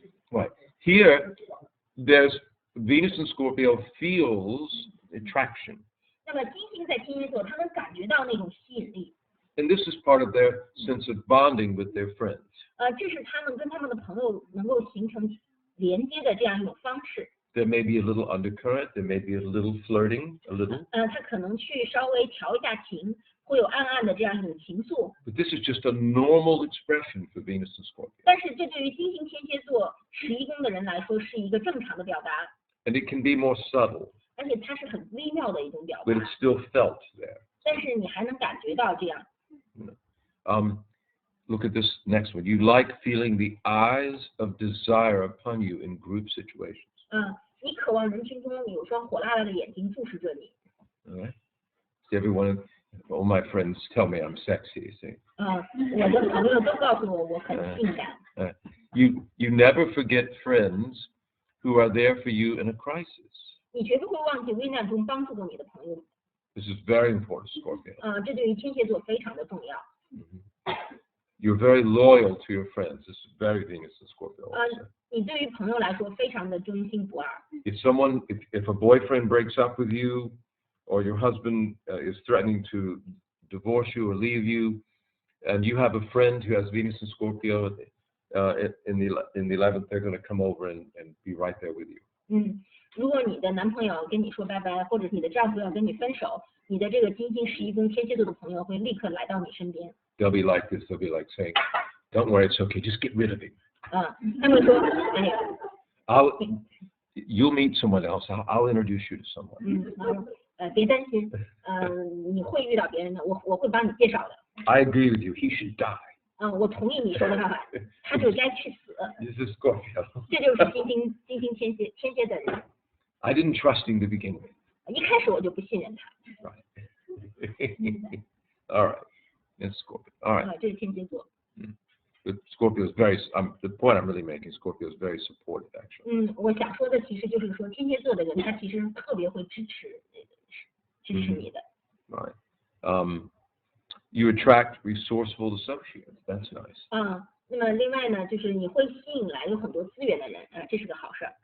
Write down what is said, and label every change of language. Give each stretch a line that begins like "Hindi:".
English: Right. Here, there's Venus in Scorpio feels attraction.
Chinese: 那么金星在天蝎座，他们感觉到那种吸引力。
English: And this is part of their sense of bonding with their friends.
Chinese: 这是他们跟他们的朋友能够形成连接的这样一种方式。
English: There may be a little undercurrent. There may be a little flirting, a little.
Chinese: 他可能去稍微调一下情，会有暗暗的这样一种情愫。
English: But this is just a normal expression for Venus and Scorpio.
Chinese: 但是这对于金星天蝎座11宫的人来说是一个正常的表达。
English: And it can be more subtle.
Chinese: 而且它是很微妙的一种表达。
English: But it's still felt there.
Chinese: 但是你还能感觉到这样。
English: Look at this next one. You like feeling the eyes of desire upon you in group situations.
Chinese: 你渴望人群中有双火辣辣的眼睛注视着你。
English: All right. Everyone, all my friends tell me I'm sexy. See.
Chinese: 我的朋友都告诉我我很性感。
English: You never forget friends who are there for you in a crisis.
Chinese: 你绝不会忘记危难中帮助过你的朋友。
English: This is very important, Scorpio.
Chinese: 这对于天蝎座非常的重要。
English: You're very loyal to your friends. This is very Venus and Scorpio.
Chinese: 你对于朋友来说非常的忠心不二。
English: If a boyfriend breaks up with you, or your husband is threatening to divorce you or leave you, and you have a friend who has Venus and Scorpio in the 11th, they're going to come over and be right there with you.
Chinese: 如果你的男朋友跟你说拜拜，或者是你的丈夫要跟你分手，你的这个金星11宫天蝎座的朋友会立刻来到你身边。
English: They'll be like this. They'll be like saying, "Don't worry, it's okay. Just get rid of him."
Chinese: 他们说，哎呀，
English: You'll meet someone else. I'll introduce you to someone.
Chinese: 别担心，你会遇到别人的，我会帮你介绍的。
English: I agree with you. He should die.
Chinese: 我同意你说的办法，他就该去死。
English: This is Scorpio.
Chinese: 这就是金星天蝎的人。
English: I didn't trust him to begin with.
Chinese: 一开始我就不信任他。
English: Right. All right. It's Scorpio. All right.
Chinese: 这是天蝎座。
English: But Scorpio is very. The point I'm really making, Scorpio is very supportive, actually.
Chinese: 我想说的其实就是说，天蝎座的人他其实特别会支持你的。
English: Right. You attract resourceful associates. That's nice.
Chinese: 那么另外呢，就是你会吸引来有很多资源的人，这是个好事儿。